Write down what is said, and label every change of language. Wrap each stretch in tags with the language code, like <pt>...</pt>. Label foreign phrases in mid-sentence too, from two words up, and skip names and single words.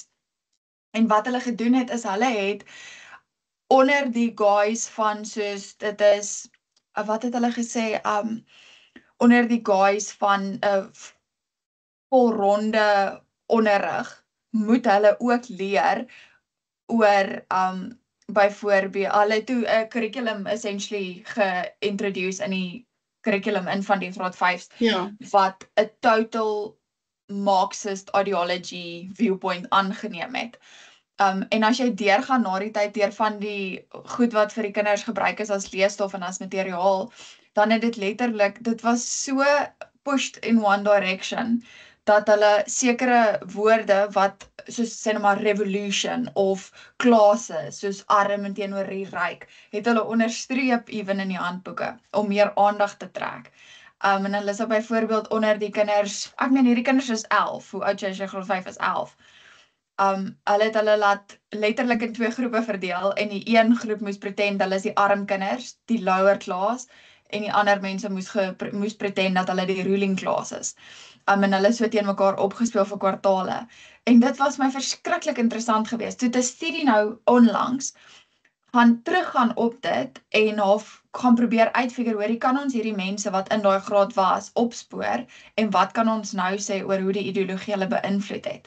<af>En wat hulle gedoen het, is hulle het onder die guise van soos, dit is, wat het hulle gesê, onder die guise van 'n volronde onderrig, moet hulle ook leer oor byvoorbeeld hulle toe 'n curriculum essentially ge-introduce in die curriculum in van die graad 5's wat 'n</af> <en>total Marxist ideology viewpoint</en> <af>aangeneem het. En as jy deurgaan na die tyd deur van die goed wat vir die kinders gebruik is as leesstof en as materiaal, dan het dit letterlik, dit was so</af> <en>pushed in one direction,</en> <af>dat hulle sekere woorde wat soos sê nou maar revolution of klase, soos arm teenoor die ryk, het hulle onderstreep ewen in die handboeke om meer aandag te trek. En hulle is byvoorbeeld onder die kinders, ek meen hierdie kinders is 11, hoe oud jy is, graad 5 is 11. Hulle het hulle laat letterlik in 2 groepe verdeel en die een groep moes pretend hulle is die arm kinders, die</af> <en>lower class,</en> <af>en die ander mense moes pretend dat hulle die</af> <en>ruling class</en> <af>is. En hulle so teen mekaar opgespeel vir kwartale. En dit was my verskriklik interessant geweest. Toe 'n studie nou onlangs gaan teruggaan op dit en gaan probeer uitfigure hoe kan ons hierdie mense wat in daai graad was opspoor en wat kan ons nou sê oor hoe die ideologie hulle beïnvloed het.</af>